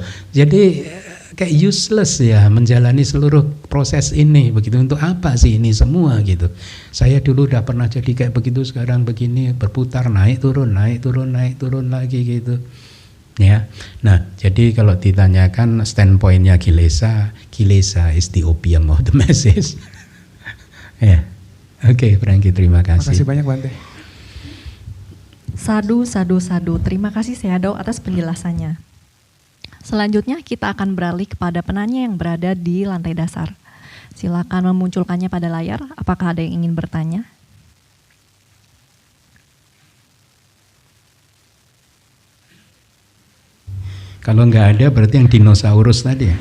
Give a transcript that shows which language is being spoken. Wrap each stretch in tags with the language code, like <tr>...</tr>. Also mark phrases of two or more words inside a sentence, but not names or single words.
<id>Jadi kayak useless ya menjalani seluruh proses ini, begitu. Untuk apa sih ini semua gitu? Saya dulu udah pernah jadi kayak begitu, sekarang begini, berputar, naik turun, naik turun, naik turun lagi gitu. Ya. Nah, jadi kalau ditanyakan standpointnya kilesa</id> <en>is the opium of the masses.</en> <id>Ya. Oke, Frankie, terima kasih. Terima kasih banyak, Bante.</id> <pi>Sadu, sadu, sadu.</pi> <id>Terima kasih Sayadaw atas penjelasannya. Selanjutnya kita akan beralih kepada penanya yang berada di lantai dasar. Silakan memunculkannya pada layar. Apakah ada yang ingin bertanya? Kalau nggak ada berarti yang dinosaurus tadi.</id>